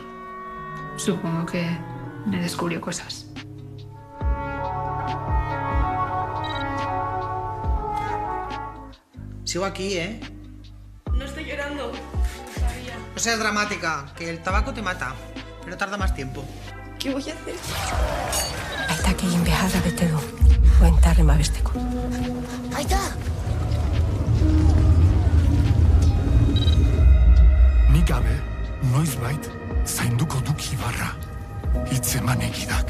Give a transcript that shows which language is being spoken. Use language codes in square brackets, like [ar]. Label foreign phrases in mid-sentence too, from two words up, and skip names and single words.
[es] Supongo que me descubrió cosas. Sigo aquí, ¿eh? No estoy llorando. No seas dramática, que el tabaco te mata, pero tarda más tiempo. ¿Qué voy a hacer? [eu] Aitak egin beharra bete du, buentarren babesteko. Aita! Nik gabe, noizbait, zainduko duk Ibarra. Hitz eman egidak.